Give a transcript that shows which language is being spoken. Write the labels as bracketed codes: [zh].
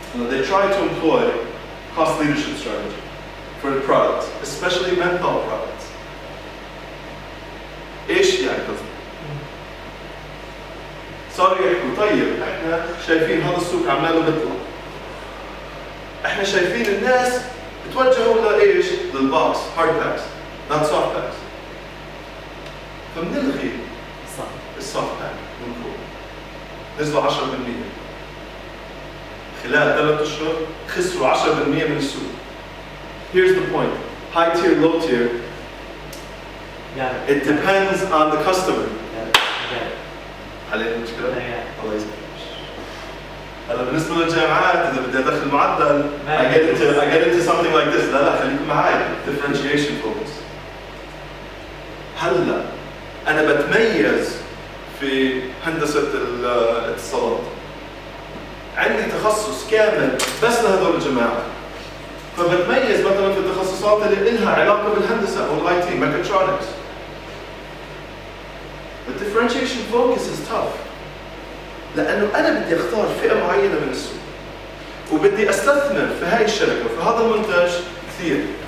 [en] They try to employ cost leadership strategy for the products, especially menthol products. [ar] ايش يعني قصدي؟ صاروا يحكوا طيب احنا شايفين هذا السوق عماله بيطلع. احنا شايفين الناس بتوجهوا لايش؟ للبوكس، هارد باكس، [en] not soft [ar] باكس. فبنلغي السوفت باك من كول. نزلوا 10%. خلال 3 أشهر خسروا 10% من السوق. [en] Here's the point. High tier, low tier. It depends on the customer. [ar] عليه مشكلة؟ الله يسلمك. هلا بالنسبة للجامعات إذا بدي أدخل معدل [en] I get into something like this. [ar] لا خليكم معي. [en] Differentiation focus. [ar] هلا أنا بتميز في هندسة الاتصالات. عندي تخصص كامل بس لهذول الجماعة. فبتميز مثلا في التخصصات اللي إلها علاقة بالهندسة أو الIT mechatronics. [en] The differentiation focus is tough. [ar] لأنه أنا بدي أختار فئة معينة من السوق. وبدي أستثمر في هاي الشركة وفي هذا المنتج كثير.